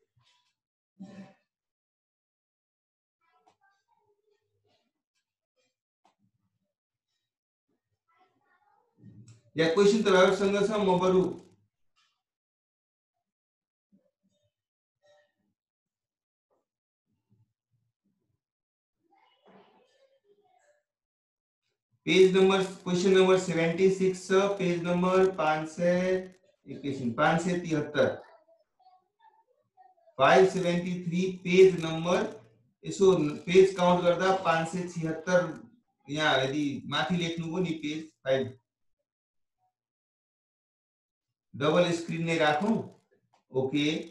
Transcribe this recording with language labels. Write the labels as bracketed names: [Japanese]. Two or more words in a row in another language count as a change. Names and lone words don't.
[Nepali] या क्वेशन तपाईहरुसँग छ, म बरु [English] page number question number 76 छ, page number 573 573 page number. [Nepali] यसो [English] page count [Nepali] गर्दा 576 यहाँ यदि माथि लेख्नु हो नि पेज 5 [English] double screen [Nepali] नै राखौं। ओके